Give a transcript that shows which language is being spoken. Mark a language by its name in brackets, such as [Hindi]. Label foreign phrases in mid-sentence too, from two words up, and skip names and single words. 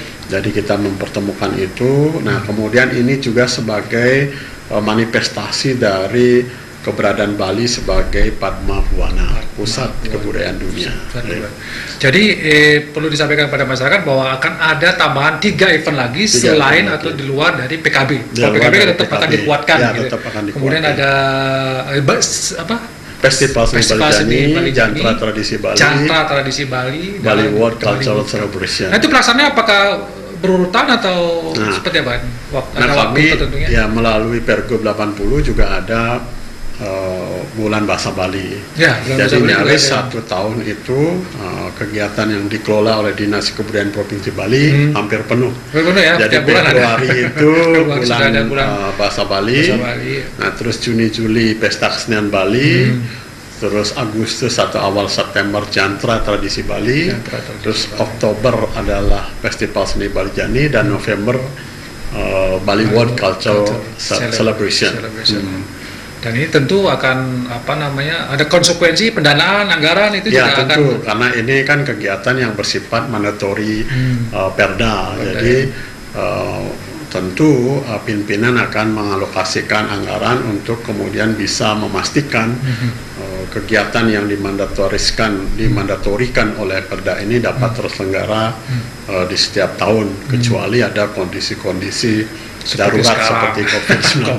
[Indonesian] Jadi kita mempertemukan itu. Nah, kemudian ini juga sebagai manifestasi dari keberadaan Bali sebagai Padma Buana, pusat kebudayaan dunia. Jadi perlu disampaikan pada masyarakat bahwa akan ada tambahan 3 event lagi 3 selain event atau lagi. di luar dari PKB. Di Kalau luar PKB dari tetap akan PKB. dikuatkan. Ya, gitu. tetap akan Kemudian dikuatkan. ada apa? Festival Seni Festival Seni Bali Bali Jani, Jani, Jantra Tradisi Bali, Jantra Tradisi Bali, Bali dan World Bali Cultural World. Celebration. Nah, itu pelaksanaannya apakah berurutan atau Nah. seperti apa? Nah, Ada waktu kami tertentunya? ya melalui Pergub 80 juga ada bulan bahasa Bali. Ya, bulan bahasa Jadi Bali nyaris juga ada. 1 tahun itu kegiatan yang dikelola oleh Dinas Kebudayaan Provinsi Bali hampir penuh. Benar ya, Jadi setiap bulan ada. Februari itu Februari bulan, sudah ada bulan bahasa Bali. Bahasa Bali. Nah, terus Juni Juli Pesta Kesenian Bali. Terus Agustus atau awal September Jantra Tradisi Bali. Jantra Tradisi Terus Bali. Oktober adalah Festival Seni Bali Jani dan November Bali World Cultural Celebration. Dan ini tentu akan ada konsekuensi pendanaan anggaran itu Ya juga tentu, akan karena ini kan kegiatan yang bersifat mandatory perda. Jadi tentu pimpinan akan mengalokasikan anggaran untuk kemudian bisa memastikan kegiatan yang dimandatorikan oleh perda ini dapat terselenggara di setiap tahun, kecuali ada kondisi-kondisi darurat seperti COVID-19.